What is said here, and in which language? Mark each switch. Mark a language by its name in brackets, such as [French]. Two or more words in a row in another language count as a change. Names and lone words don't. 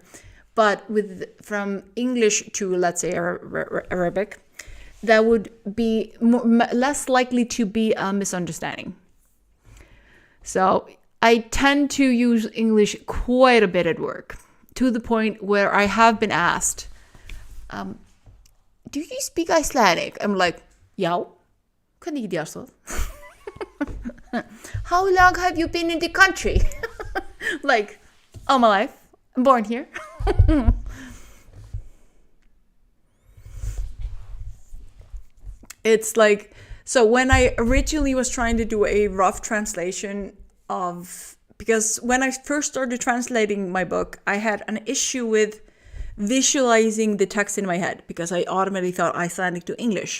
[English] But from English to, let's say, Arabic, that would be less likely to be a misunderstanding. So I tend to use English quite a bit at work, to the point where I have been asked, do you speak Icelandic? I'm like, [Icelandic] já, hvernig get ég aðstoð? [English] How long have you been in the country? Like, all my life. I'm born here. It's like, so when I originally was trying to do a rough translation because when I first started translating my book, I had an issue with visualizing the text in my head because I automatically thought Icelandic to English.